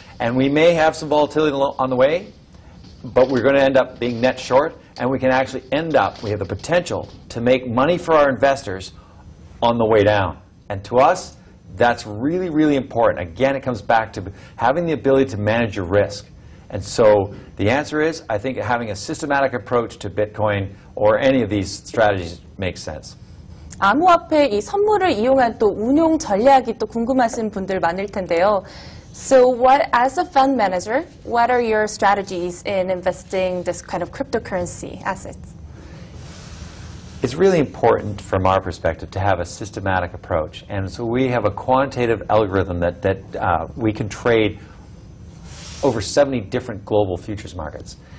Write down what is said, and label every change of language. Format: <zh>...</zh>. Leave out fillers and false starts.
<en>And we may have some volatility on the way, but we're going to end up being net short, and we can actually we have the potential to make money for our investors on the way down. And to us, that's really, really important. Again, it comes back to having the ability to manage your risk. And so the answer is, I think having a systematic approach to Bitcoin or any of these strategies makes sense.</en> <ko>암호화폐 이 선물을 이용한 또 운용 전략이 또 궁금하신 분들 많을 텐데요.</ko> <en>So as a fund manager, what are your strategies in investing this kind of cryptocurrency assets? It's really important from our perspective to have a systematic approach. And so we have a quantitative algorithm that we can trade over 70 different global futures markets.</en>